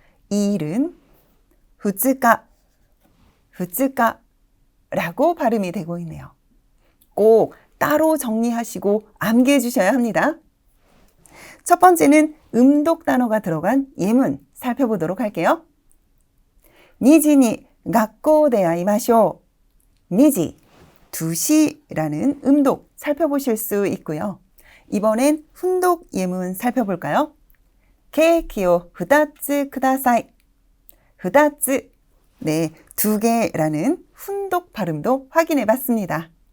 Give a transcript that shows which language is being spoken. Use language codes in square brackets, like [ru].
[ko] 2일은 후츠카, 후츠카라고 발음이 되고 있네요. 꼭 따로 정리하시고 암기해 주셔야 합니다. 첫 번째는 음독 단어가 들어간 예문 살펴보도록 할게요. [ja] 2지に 学校で会いましょう. [ko] 2지, 2시라는 음독 살펴보실 수 있고요. 이번엔 훈독 예문 살펴볼까요? [ja] ケーキを2つください. [ko] 2つ, 네, 2개라는 훈독 발음도 확인해 봤습니다.